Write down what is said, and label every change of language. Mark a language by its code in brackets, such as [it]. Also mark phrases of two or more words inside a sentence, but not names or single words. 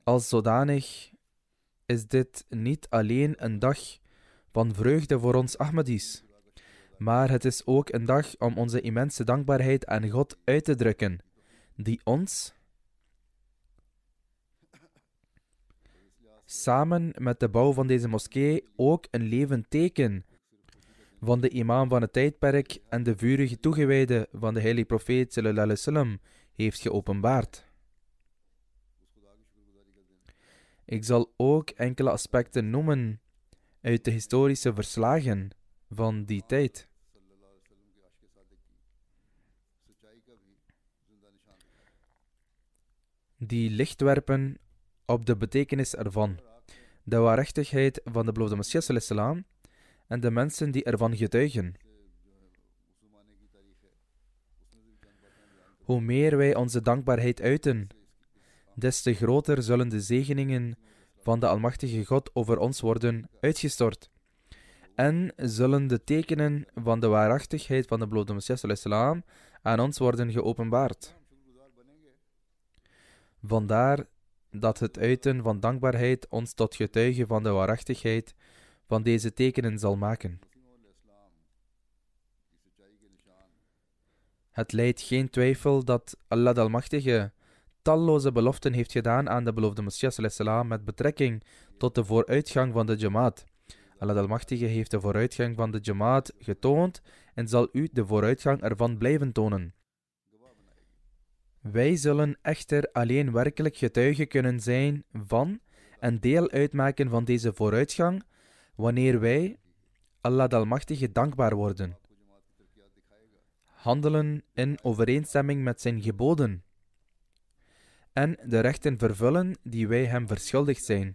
[nl] Als zodanig is dit niet alleen een dag van vreugde voor ons Ahmadis, maar het is ook een dag om onze immense dankbaarheid aan God uit te drukken, die ons, samen met de bouw van deze moskee, ook een levend teken van de imam van het tijdperk en de vurige toegewijde van de heilige profeet [ar] sallallahu alaihi wasallam [nl] heeft geopenbaard. Ik zal ook enkele aspecten noemen uit de historische verslagen van die tijd. Die licht werpen op de betekenis ervan, de waarachtigheid van de beloofde Messias [ar] sallallahu alaihi wasallam [nl] en de mensen die ervan getuigen. Hoe meer wij onze dankbaarheid uiten, des te groter zullen de zegeningen van de Almachtige God over ons worden uitgestort. En zullen de tekenen van de waarachtigheid van de beloofde Messias [ar] sallallahu alaihi wasallam [nl] aan ons worden geopenbaard. Vandaar dat het uiten van dankbaarheid ons tot getuige van de waarachtigheid van deze tekenen zal maken. Het lijdt geen twijfel dat Allah de Almachtige talloze beloften heeft gedaan aan de beloofde Messias [ar] sallallahu alaihi wasallam [nl] met betrekking tot de vooruitgang van de Jamaat. Allah de Almachtige heeft de vooruitgang van de Jamaat getoond en zal u de vooruitgang ervan blijven tonen. Wij zullen echter alleen werkelijk getuige kunnen zijn van en deel uitmaken van deze vooruitgang wanneer wij Allah de Almachtige dankbaar worden, handelen in overeenstemming met zijn geboden en de rechten vervullen die wij hem verschuldigd zijn.